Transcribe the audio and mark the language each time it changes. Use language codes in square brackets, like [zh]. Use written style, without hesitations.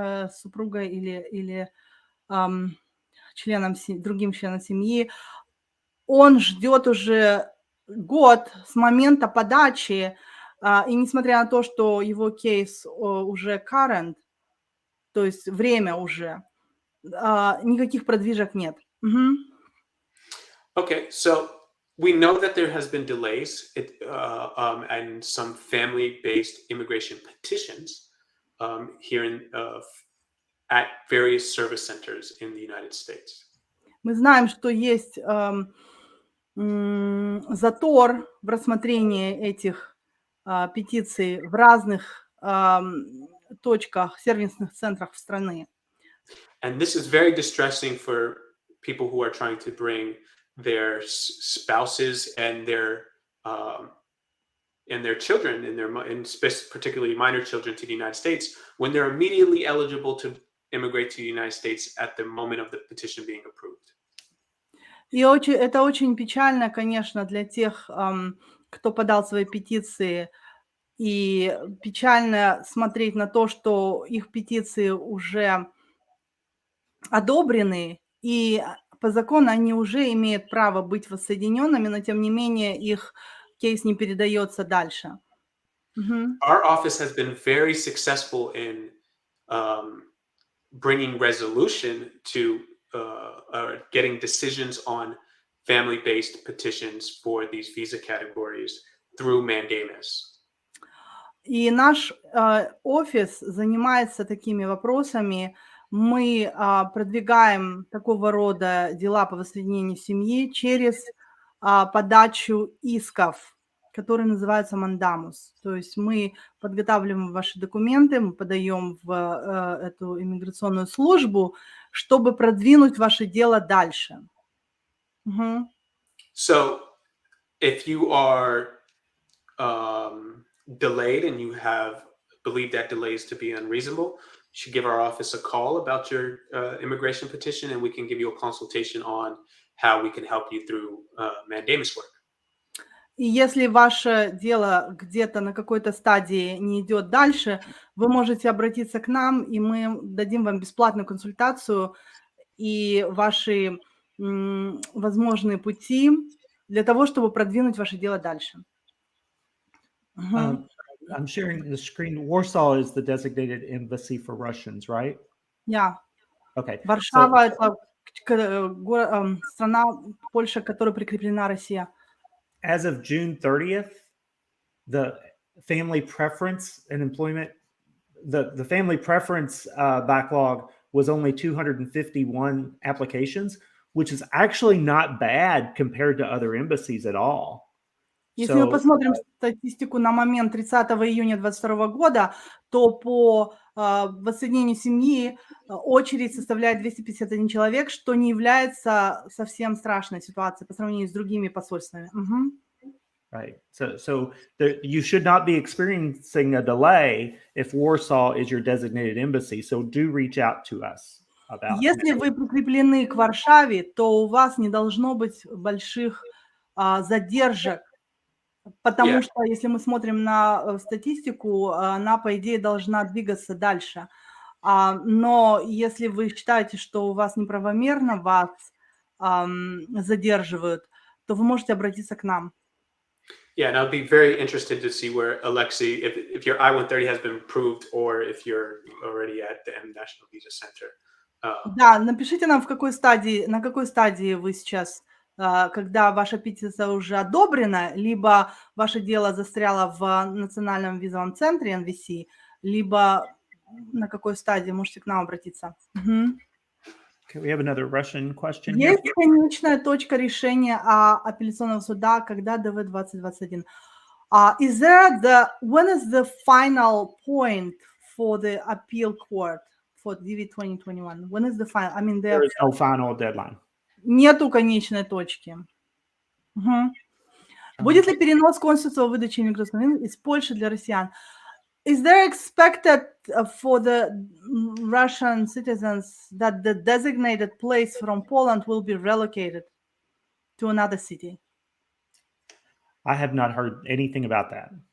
[ru] супругой или другим членом семьи, он ждет уже год с момента подачи, и несмотря на то, что его кейс уже current, то есть время уже, никаких продвижек нет. [en] Okay, so we know that there has been delays and some family-based immigration petitions here at various service centers in the United States. [ru] Мы знаем, что есть затор в рассмотрении этих петиций в разных точках, сервисных центрах в стране. [en] And this is very distressing for people who are trying to bring their spouses and their children and particularly minor children to the United States when they're immediately eligible to immigrate to the United States at the moment of the petition being approved. [ru] И это очень печально, конечно, для тех, кто подал свои петиции, и печально смотреть на то, что их петиции уже одобрены, и по закону они уже имеют право быть воссоединенными, но тем не менее их кейс не передается дальше. Мгм. [en] Our office has been very successful in bringing resolution to getting decisions on family-based petitions for these visa categories through mandamus. [ru] И наш офис занимается такими вопросами. Мы продвигаем такого рода дела по воссоединению семьи через подачу исков, которые называются мандамус. То есть мы подготавливаем ваши документы, мы подаем в эту иммиграционную службу, чтобы продвинуть ваше дело дальше. Мгм. [en] So if you are delayed and you have believed that delays to be unreasonable, you should give our office a call about your immigration petition, and we can give you a consultation on how we can help you through mandamus work. [ru] И если ваше дело где-то на какой-то стадии не идет дальше, вы можете обратиться к нам, и мы дадим вам бесплатную консультацию и ваши возможные пути для того, чтобы продвинуть ваше дело дальше. Мгм. [en] I'm sharing the screen. Warsaw is the designated embassy for Russians, right? Yeah. Okay. So [ru] Варшава это страна, Польша, к которой прикреплена Россия. [en] as of June 30th, the family preference and employment, the family preference backlog was only 251 applications, which is actually not bad compared to other embassies at all. [ru] Если мы [en] So, [ru] посмотрим статистику на момент 30 июня 2022 года, то по воссоединению семьи очередь составляет 251 человек, что не является совсем страшной ситуацией по сравнению с другими посольствами. Мгм. [en] right. So you should not be experiencing a delay if Warsaw is your designated embassy. So do reach out to us about that. [ru] Если вы прикреплены к Варшаве, то у вас не должно быть больших задержек, потому [en] Yeah. [ru] что если мы смотрим на статистику, она, по идее, должна двигаться дальше. Но если вы считаете, что у вас неправомерно вас задерживают, то вы можете обратиться к нам. [en] Yeah, and I'd be very interested to see where Alexei, if your I-130 has been approved or if you're already at the National Visa Center. [ru] Да, напишите нам, на какой стадии вы сейчас, когда ваша петиция уже одобрена, либо ваше дело застряло в Национальном визовом центре NVC, либо на какой стадии можете к нам обратиться. Мгм. [en] Okay, we have another Russian question here. [ru] Есть конечная точка решения апелляционного суда, когда ДВ 2021. [en] When is the final point for the appeal court for DV 2021? When is the final? I mean, There is no final deadline. [ru] нету конечной точки. Мгм. Будет ли перенос консульства выдачи иммиграционной из Польши для россиян? [en] Is there expected for the Russian citizens that the designated place from Poland will be relocated to another city? I have not heard anything about that.